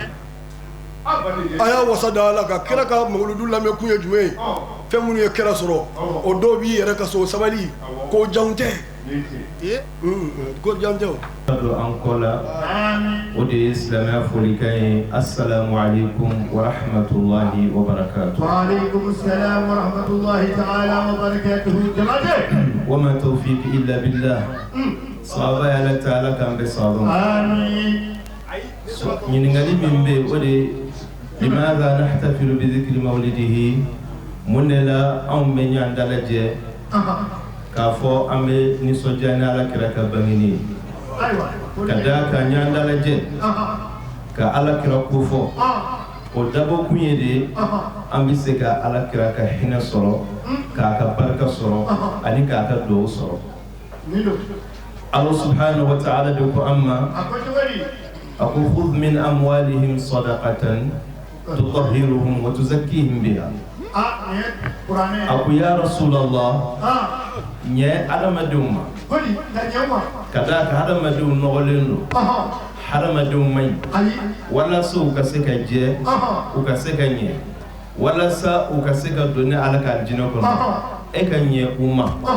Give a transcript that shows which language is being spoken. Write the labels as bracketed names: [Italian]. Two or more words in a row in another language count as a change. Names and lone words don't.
[Bambara] a y'a wasa da ala ka kira ka mawuludu lamɛn kun ye jumɛn ye fɛn minnu ye kira sɔrɔ o dɔw b'i yɛrɛ ka so sabali ko janw tɛ ko jan tɛ o an kɔ la o de ye silamɛya folikan ye [Arabic] السلام عليكم ورحمة الله وبركاته وعليكم السلام ورحمة الله تعالى وبركاته jamaate وما توفيق إلا بالله [Bambara] sahaba ya la ta'ala kan bɛ sabon [Arabic] amin [Bambara] ɲininkali min bɛ o de [Arabic] لماذا نحتفل بذكر مولده [Bambara] mun de la anw bɛ ɲɔgɔn dalajɛ k'a fɔ an bɛ nisɔndiya ni ala kira ka bangeni ye ka da ka ɲɔgɔn dalajɛ ka ala kira ko fɔ o dabɔ kun ye de an bɛ se ka ala kira ka hinɛ sɔrɔ k'a ka barika sɔrɔ ani k'a ka dugawu sɔrɔ [Arabic] الله سبحانه وتعالى [Bambara] de ko an ma a ko [Arabic] خذ من أموالهم صدقة تطهرهم وتزكيهم بها [Bambara] a ko [Arabic] يا رسول الله [Bambara] ɲɛ adamadenw ma ka da ka adamadenw nɔgɔlen don hadamadenw man ɲi walasa u ka se ka jɛ u ka se ka ɲɛ walasa u ka se ka don ni ala ka jinɛ kɔnɔ e ka ɲɛ u ma